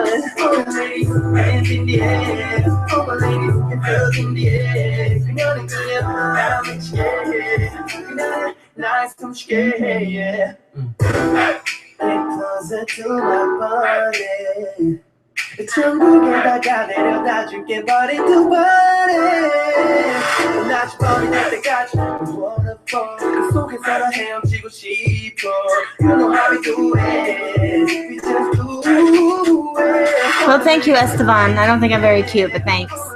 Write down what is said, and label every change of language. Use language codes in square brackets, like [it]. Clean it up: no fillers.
[en] Oh, ladies, hands in the air. Oh, ladies, and girls in the air. Nice, I'm scared. Yeah. Get closer to my body. [ko] 천국에다가 내려다줄게 [en] body to body. [ko] 나 주범이 될 때까지 [en] wanna fall. [ko] 그 속에서 나 헤엄치고 싶어. [en] You know how we do it. We just do it. Well, thank you, Esteban. I don't think I'm very cute, but thanks.